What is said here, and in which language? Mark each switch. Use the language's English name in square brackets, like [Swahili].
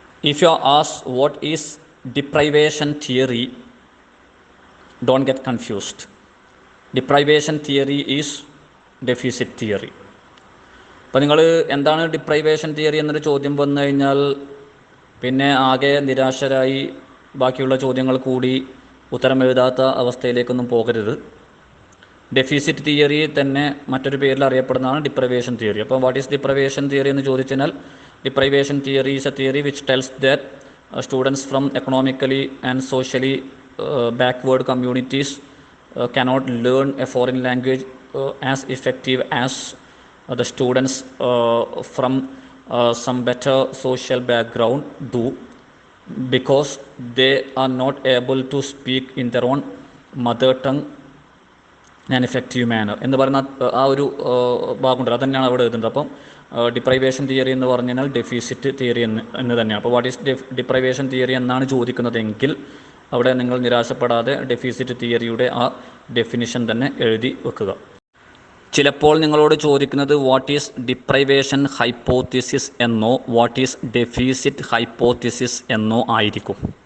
[English] If you are asked what is deprivation theory, don't get confused. Deprivation theory is deficit theory. [Malayalam] അപ്പോൾ നിങ്ങൾ എന്താണ് deprivation theory എന്നൊരു ചോദ്യം വന്നു കഴിഞ്ഞാൽ പിന്നെ ആകെ നിരാശരായി ബാക്കിയുള്ള ചോദ്യങ്ങൾ കൂടി ഉത്തരം എഴുതാത്ത അവസ്ഥയിലേക്കൊന്നും പോകരുത്. ഡെഫിസിറ്റ് തിയറി തന്നെ മറ്റൊരു പേരിൽ അറിയപ്പെടുന്നതാണ് ഡിപ്രൈവേഷൻ തിയറി. അപ്പോൾ [English] what is deprivation theory [Malayalam] എന്ന് ചോദിച്ചാൽ, [English] deprivation theory is a theory which tells that students from economically and socially backward communities cannot learn a foreign language as effective as the students from some better social background do, because they are not able to speak in their own mother tongue in an effective manner [Malayalam] എന്ന് പറയുന്ന ആ ഒരു ഭാഗമുണ്ട്. അത് തന്നെയാണ് അവിടെ എഴുതുന്നത്. അപ്പം ഡിപ്രൈവേഷൻ തിയറി എന്ന് പറഞ്ഞു കഴിഞ്ഞാൽ ഡെഫിസിറ്റ് തിയറി എന്ന് തന്നെയാണ്. അപ്പോൾ [English] what is deprivation theory [Malayalam] എന്നാണ് ചോദിക്കുന്നതെങ്കിൽ അവിടെ നിങ്ങൾ നിരാശപ്പെടാതെ ഡെഫിസിറ്റ് തിയറിയുടെ ആ ഡെഫിനിഷൻ തന്നെ എഴുതി വെക്കുക. ചിലപ്പോൾ നിങ്ങളോട് ചോദിക്കുന്നത് [English] what is deprivation hypothesis [Malayalam] എന്നോ [English] what is deficit hypothesis [Malayalam] എന്നോ ആയിരിക്കും.